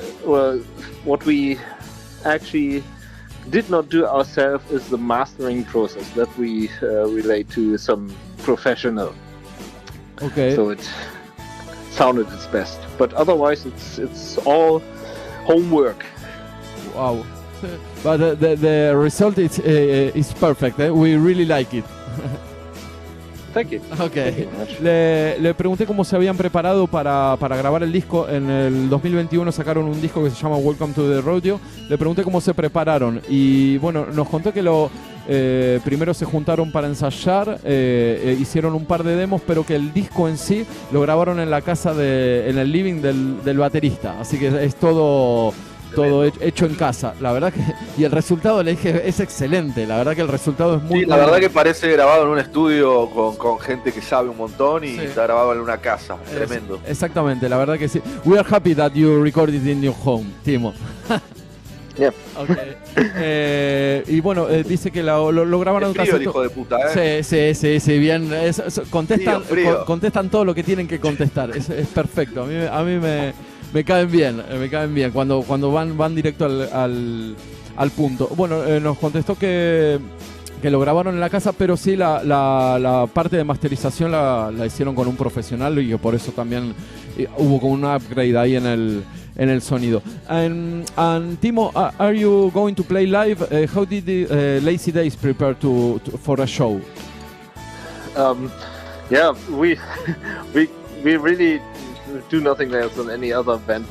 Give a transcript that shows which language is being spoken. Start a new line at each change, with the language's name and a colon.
English: well, what we actually did not do ourselves is the mastering process that we relate to some professional. Okay. So it sounded its best, but otherwise it's all homework. Wow. But the result is perfect. We really like it. Thank you. Okay.
Spanish: Le pregunté cómo se habían preparado para grabar el disco. En el 2021 sacaron un disco que se llama Welcome to the Rodeo. Le pregunté cómo se prepararon y bueno, nos contó que primero se juntaron para ensayar, hicieron un par de demos, pero que el disco en sí lo grabaron en la casa en el living del baterista. Así que es todo hecho en casa, la verdad que, y el resultado, le dije, es excelente, la verdad que el resultado es muy sí, la verdad que parece grabado en un estudio con gente que sabe un montón y está grabado en una casa, tremendo. Exactamente, la verdad que sí.
English: We are happy that you recorded in your home, Timo. Yep. Okay.
Spanish: Y bueno, dice que lo grabaron en frío, el hijo de puta, Sí, bien. Frío. Contestan todo lo que tienen que contestar. Es perfecto. A mí me caen bien. Cuando van directo al punto. Bueno, nos contestó que lo grabaron en la casa, pero sí la parte de masterización la hicieron con un profesional y que por eso también hubo como un upgrade ahí en el sonido.
English: And Timo, are you going to play live? How did the Lazy Days prepare for a show? Yeah, we really do nothing else than any other band.